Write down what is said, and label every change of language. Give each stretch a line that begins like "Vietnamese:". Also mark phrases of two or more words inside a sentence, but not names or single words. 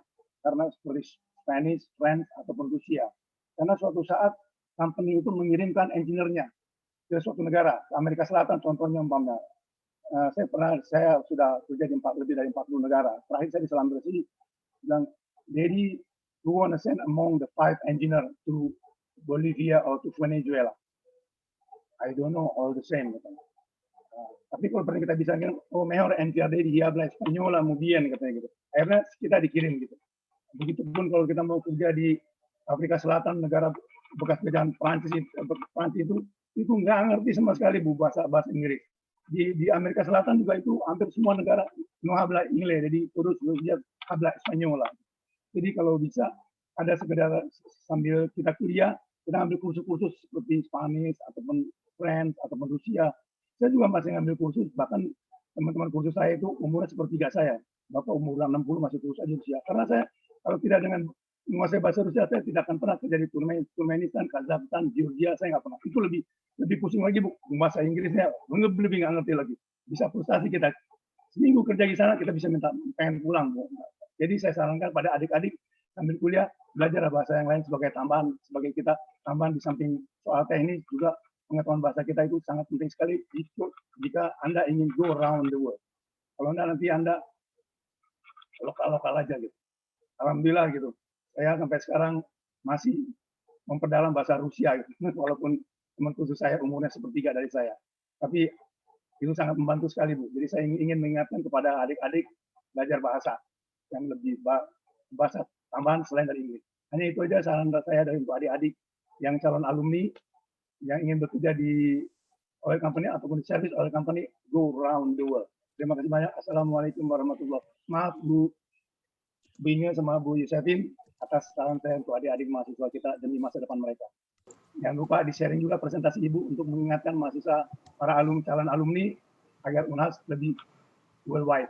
Indonesian: Karena seperti
English: Spanish, French,
Indonesian: ataupun Rusia. Karena suatu saat company itu mengirimkan engineer-nya ke suatu negara. Amerika Selatan contohnya umpamanya. Saya sudah kerja di lebih dari 40 negara. Terakhir saya di Schlumberger bilang,
English: Daddy, we want to send among the 5 engineer to Bolivia or to Venezuela. I don't know all the same.
Indonesian: Tapi kalau pernah kita bisa bilang,
Spanish: oh mejor entiende di habla española muy bien,
Indonesian: katanya gitu. Akhirnya kita dikirim gitu. Begitupun kalau kita mau kerja di Afrika Selatan, negara bekas jajahan Prancis itu nggak ngerti sama sekali Bu bahasa Inggris. Di Amerika Selatan juga itu hampir semua negara
Spanish: no habla inglés,
Indonesian: jadi terus dia
Spanish: habla española.
Indonesian: Jadi kalau bisa ada sekedar sambil kita kuliah, kita ambil kursus-kursus seperti Spanish ataupun French ataupun Rusia. Saya juga masih ngambil kursus, bahkan teman-teman kursus saya itu umurnya sepertiga saya. Bapak umur 60 masih kursus aja Rusia. Karena saya kalau tidak dengan menguasai bahasa Rusia, saya tidak akan pernah kerja di Turkmenistan, Kazakhstan, Georgia, saya nggak pernah. Itu lebih pusing lagi, Bu. Bahasa Inggrisnya lebih nggak ngerti lagi. Bisa frustasi kita. Seminggu kerja di sana, kita bisa minta pengen pulang, Bu. Jadi saya sarankan pada adik-adik sambil kuliah, belajar bahasa yang lain sebagai tambahan, di samping soal teknis juga pengetahuan bahasa kita itu sangat penting sekali jika Anda ingin
English: go around the world.
Indonesian: Kalau nanti Anda lokal aja gitu. Alhamdulillah gitu. Saya sampai sekarang masih memperdalam bahasa Rusia gitu. Walaupun teman kursus saya umurnya sepertiga dari saya. Tapi itu sangat membantu sekali, Bu. Jadi saya ingin mengingatkan kepada adik-adik belajar bahasa yang lebih bahasa tambahan selain dari Inggris. Hanya itu aja saran saya dari untuk adik-adik yang calon alumni yang ingin bekerja di
English: oil company
Indonesian: ataupun di
English: service oil company, go around the world.
Indonesian: Terima kasih banyak.
Arabic: السلام عليكم ورحمة الله وبركاته.
Indonesian: Maaf Bu Binge sama Bu Yosefin atas saran saya untuk adik-adik mahasiswa kita demi masa depan mereka. Jangan lupa di-sharing juga presentasi Ibu untuk mengingatkan mahasiswa para calon alumni agar UNHAS lebih worldwide.